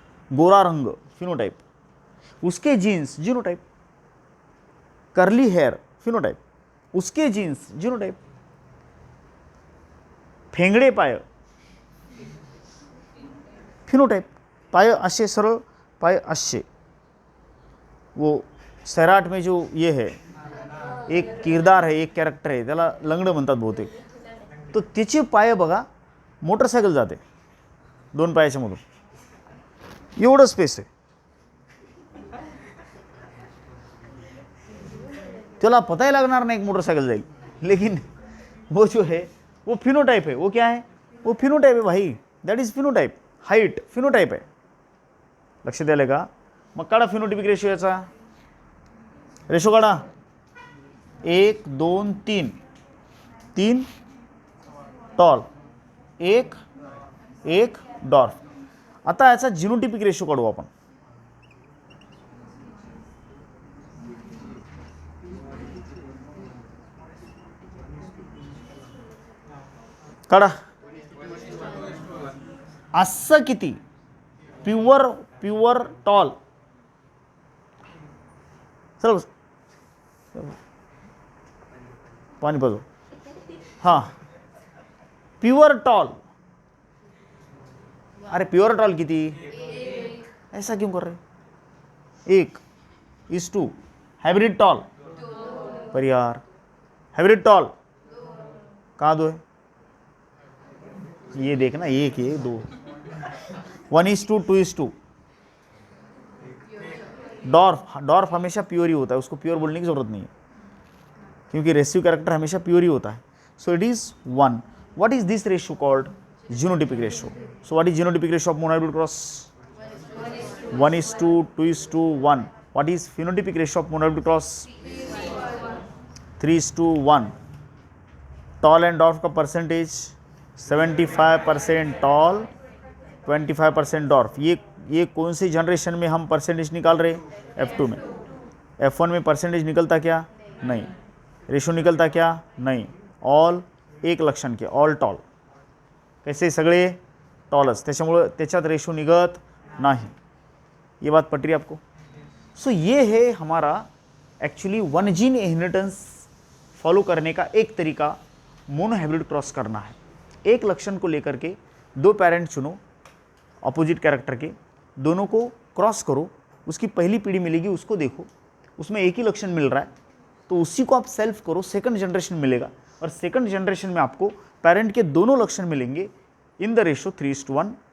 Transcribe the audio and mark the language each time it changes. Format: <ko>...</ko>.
<hi>गोरा रंग फिनोटाइप, उसके jeans genotype, curly hair phenotype, उसके जीन्स जिनोटाइप, फेंगड़े पाय फिनोटाइप,</hi> <mr>पाय असे सरळ, पाय असे।</mr> <hi>वो सैराट में जो ये है एक किरदार है,</hi> <mr>एक कॅरेक्टर आहे, त्याला लंगडं म्हणतात बहुतेक, तो त्याचे पाय बघा मोटरसायकल जाते 2 पायाच्या मधून, एवढं स्पेस आहे, त्याला पता ही लागणार नाही एक मोटरसायकल जाईल,</mr> <hi>लेकिन वो जो है वो फिनोटाइप है। वो क्या है? वो फिनोटाइप है भाई,</hi> <en>That is phenotype.</en> <mr>Height phenotype आहे, लक्ष द्यायला का? मग काढा फिनोटिपिक रेशो, याचा रेशो काढा 1 2 3, 3 टॉल, 1 1 डॉर्फ। आता याचा जिनोटिपिक रेशो काढू आपण। काढा असं किती? प्युअर टॉल, चल पानी पाजो। हाँ, प्युअर टॉल, अरे प्युअर टॉल किती?</mr> <hi>ऐसा क्यों कर रहे? 1:2। हाइब्रिड टॉल, पर यार हाइब्रिड टॉल कहाँ 2 है? ये देखना, 1 1 2, 1:2 2:2। डॉर्फ हमेशा प्योर ही होता है, उसको प्योर बोलने की जरूरत नहीं है क्योंकि रेसिव कैरेक्टर हमेशा प्योर ही होता है।</hi> <en>So it is 1। What is this ratio called? Genotypic ratio. So what is genotypic ratio of monohybrid cross? 1:2 2:1। What is phenotypic ratio of monohybrid cross? 3:1।</en> <hi>Tall and dwarf का परसेंटेज 75% टॉल, 25% डॉर्फ। ये कौन सी generation में हम percentage निकाल रहे? F2 में। F1 में percentage निकलता क्या? नहीं। रेशो निकलता क्या? नहीं।</hi> <mr>ऑल एक लक्षण के, ऑल टॉल, कैसे सगळे टॉलच, त्याच्यामुळे त्याच्यात रेशो निघत नाही।</mr> <hi>ये बात पट रही आपको? सो ये है हमारा actually one gene inheritance follow करने का एक तरीका, मोनोहाइब्रिड क्रॉस करना है। एक लक्षण को लेकर के 2 पेरेंट चुनो अपोजिट कैरेक्टर के, दोनों को क्रॉस करो, उसकी पहली पीढ़ी मिलेगी, उसको देखो, उसमें एक ही लक्षण मिल रहा है तो उसी को आप सेल्फ करो, सेकंड जनरेशन मिलेगा, और सेकंड जनरेशन में आपको पेरेंट के दोनों लक्षण मिलेंगे</hi> <en>In the ratio 3:1।</en>